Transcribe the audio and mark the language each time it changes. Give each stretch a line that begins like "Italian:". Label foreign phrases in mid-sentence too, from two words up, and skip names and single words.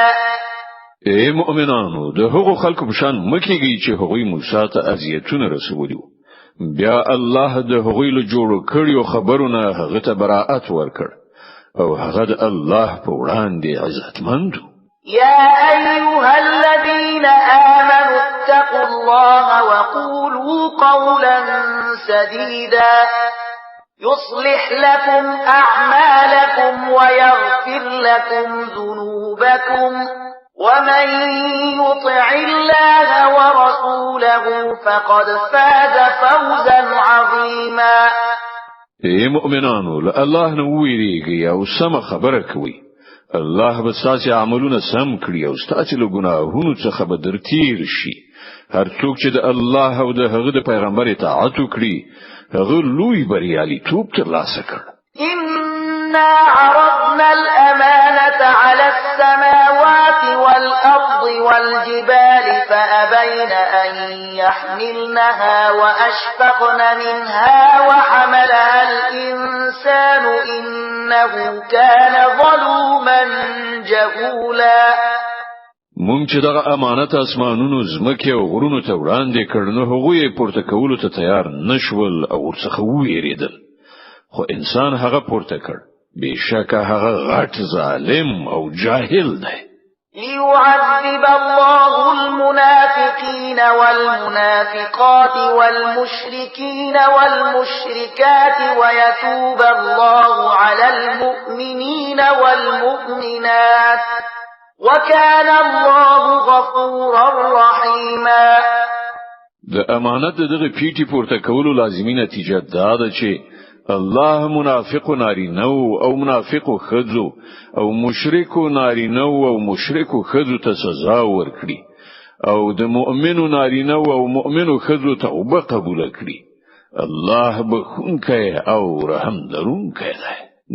Pashto: ای مؤمنانو د هغو خلکو په شان مکیږي چې هغوی موسی ته اذیتونه رسولي بیا الله د هغوی له جوړ کړیو خبرونه هغه ته براءت ورکړ او هغه د الله په وړاندې عزتمند
Arabic: يا أيها الذين آمنوا اتقوا الله وقولوا قولا سديدا يصلح لكم أعمالكم ويغفر لكم ذنوبكم ومن يطع الله ورسوله فقد فاز فوزا عظيما
Pashto: اے مؤمنانو له الله نو ویریږي او سم خبره کوي الله به ستاسو عملونه سم کړی او ستاسو له ګناهونو څخه به درتیر شي هر څوک چې د الله او د هغه د پیغمبر اطاعت وکړي هغه لوی بریالیتوب ترلاسه کړ
Arabic: إنا عرضنا الأمانة على السماوات والأرض والجبال فأبين أن يحملنها وأشفقن منها وحملها الإنسان إنه كان ظلوما جهولا
Pashto: مونږ چې دغه امانت اسمانونو زمکه او غرونو ته وړاندې کړنو هغه یې پورته کولو ته تیار نشول او ورڅخه ویریدل خو انسان هغه پورته کړ بشکه هغه غټ ظالم او جاهل دی
Arabic: ليعذب الله المنافقين والمنافقات والمشركين والمشركات ويتوب الله على المؤمنين والمؤمنات وكان الله غفورا رحيما
Pashto: د امانت دغه پیټي پورته کولو لازمي نتیجه دا ده چې الله منافق نارینو او منافق خذو او مشرک نارینو او مشرک خذو ته سزا ورکړي او د مؤمنو نارینو او مؤمنو خذو توبه قبول کړي الله بخونکه او رحم درونکه دی